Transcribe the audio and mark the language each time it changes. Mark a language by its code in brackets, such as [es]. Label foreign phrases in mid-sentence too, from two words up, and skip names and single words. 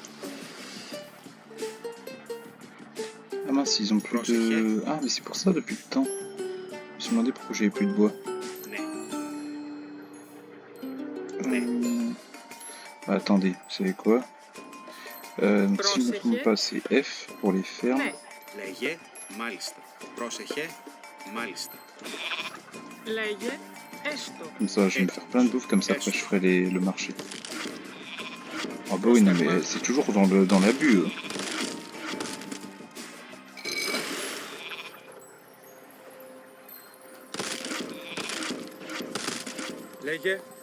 [fr] Ah mince, ils ont plus de... Ah mais c'est pour ça depuis le temps. Je me suis demandé pourquoi j'avais plus de bois. Bah, attendez, vous savez quoi? Donc, si je ne me trompe pas, c'est F pour les fermes. [el] Ναι. Λέγε, μάλιστα. Πρόσεχε, Μάλιστα. Λέγε έστω. [fr] Comme ça, je vais me faire plein de bouffe, comme ça après je ferai le marché. Ah bah oui, non mais c'est toujours dans l'abus. [el] Λέγε.